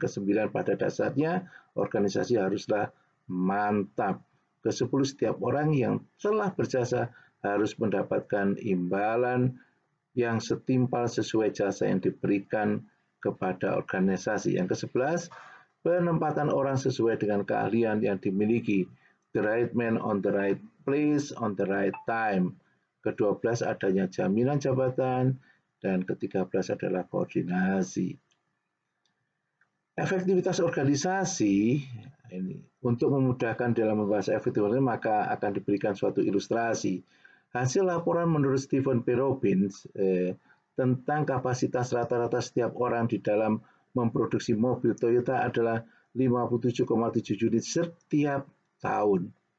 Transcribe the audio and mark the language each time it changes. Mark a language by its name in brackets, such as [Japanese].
[Indonesian] Kesembilan, pada dasarnya organisasi haruslah mantap. Kesepuluh, setiap orang yang telah berjasa harus mendapatkan imbalan yang setimpal sesuai jasa yang diberikan kepada organisasi. Yang ke-11, penempatan orang sesuai dengan keahlian yang dimiliki. [English] The right man on the right place on the right time. [Indonesian] Ke-12, adanya jaminan jabatan. Dan ke-13 adalah koordinasi. Efektivitas organisasi ini untuk memudahkan dalam membahas efektivitas, maka akan diberikan suatu ilustrasi. Hasil laporan menurut Stephen P. Robbins tentang kapasitas rata-rata setiap orang di dalam memproduksi mobil Toyota adalah 57,7 unit setiap tahun.